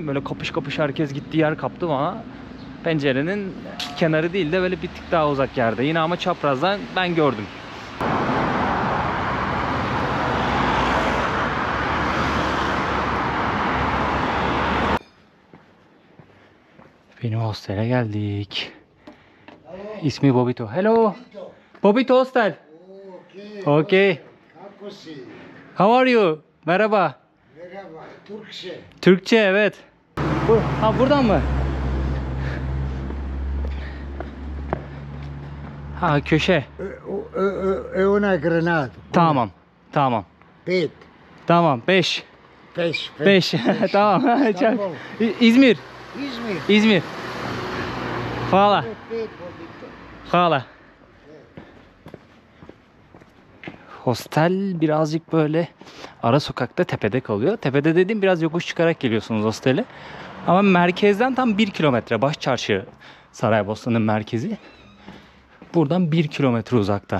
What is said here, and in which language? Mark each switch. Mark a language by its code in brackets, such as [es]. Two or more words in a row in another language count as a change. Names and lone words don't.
[tr] Böyle kapış kapış herkes gittiği yer kaptı bana. Pencerenin kenarı değil de böyle bir tık daha uzak yerde. Yine ama çaprazdan ben gördüm. Benim hostele geldik. İsmi Bobito. [en] Hello. Bobito Hostel. Okay. How are you? [tr] Merhaba. Merhaba, Türkçe. Türkçe, evet. Ha, buradan mı? Ha, köşe. Una granada. Tamam. Tamam. [bs] Pet. [tr] Tamam. 5. Peş. 5. Tamam. Tamam. İzmir. İzmir. İzmir. [bs] Hvala. Pet, Bobito. Hvala. [tr] Hostel birazcık böyle ara sokakta, tepede kalıyor. Tepede dediğim biraz yokuş çıkarak geliyorsunuz hostele. Ama merkezden tam 1 kilometre. Başçarşı Saraybosna'nın merkezi. Buradan 1 kilometre uzakta.